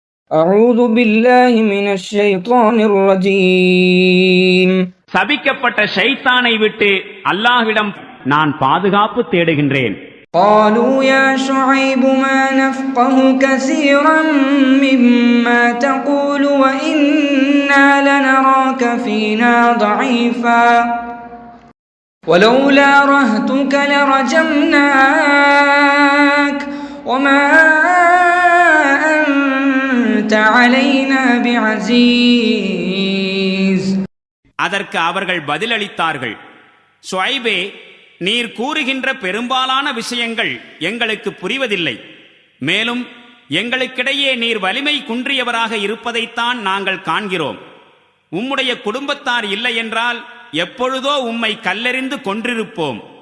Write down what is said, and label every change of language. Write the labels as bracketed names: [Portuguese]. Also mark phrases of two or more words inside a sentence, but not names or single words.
[Arabic] أعوذ بالله من الشيطان الرجيم. [Tamil] சபிக்கப்பட்ட ஷைத்தானை விட்டு அல்லாஹ்விடம் நான் பாதுகாப்பு தேடுகின்றேன். [Arabic] قالوا يا شعيب ما نفقه كثيرا مما تقول وإنا لنراك فينا ضعيفا ولولا رهتك لرجمناك وما أنت علينا بعزيز. [Tamil] அதற்கு அவர்கள் பதிலளித்தார்கள், ஷுஐபே, நீர் கூறுகின்ற பெரும்பாலான விஷயங்கள் எங்களுக்கு புரிவதில்லை. மேலும் எங்களுக்கிடையே நீர் வலிமை குன்றியவராக இருப்பதைத்தான் நாங்கள் காண்கிறோம். உம்முடைய குடும்பத்தார் இல்லை என்றால் எப்பொழுதோ உம்மை கல்லெறிந்து கொன்றிருப்போம்.